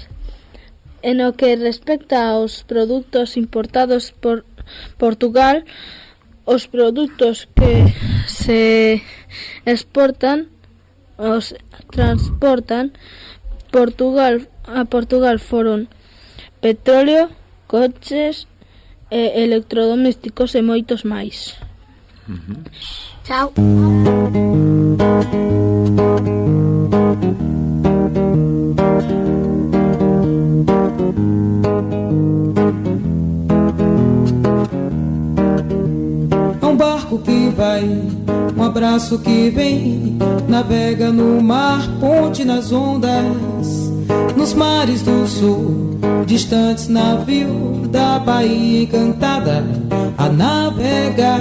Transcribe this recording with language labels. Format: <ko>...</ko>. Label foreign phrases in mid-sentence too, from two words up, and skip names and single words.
<gl>En o que respecta aos produtos importados por Portugal, os produtos que se exportan os transportan a Portugal foron petróleo, coches e electrodomésticos e moitos máis. Chao.</gl> <pt>É um barco que vai, um abraço que vem, navega no mar, ponte nas ondas, nos mares do sul, distantes navio da Bahia encantada a navegar.</pt>